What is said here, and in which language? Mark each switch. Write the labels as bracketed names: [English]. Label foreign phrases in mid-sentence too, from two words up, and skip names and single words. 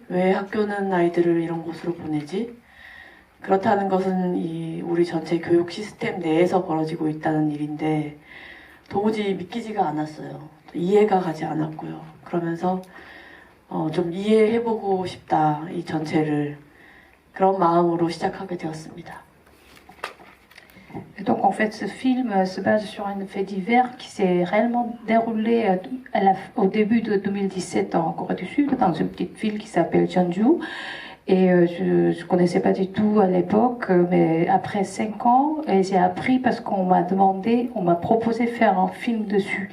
[Korean] 왜 학교는 아이들을 이런 곳으로 보내지? 그렇다는 것은 우리 전체 교육 시스템 내에서 벌어지고 있다는 일인데 도무지 믿기지가 않았어요. 이해가 가지 않았고요. 그러면서 좀 이해해보고 싶다, 이 전체를. 그런 마음으로 시작하게 되었습니다. [French] Donc en fait ce film se base sur un fait divers qui s'est réellement déroulé au début de 2017 en Corée du Sud, dans une petite ville qui s'appelle Jeonju. Et je ne connaissais pas du tout à l'époque, mais après 5 ans, j'ai appris parce qu'on m'a demandé, on m'a proposé de faire un film dessus.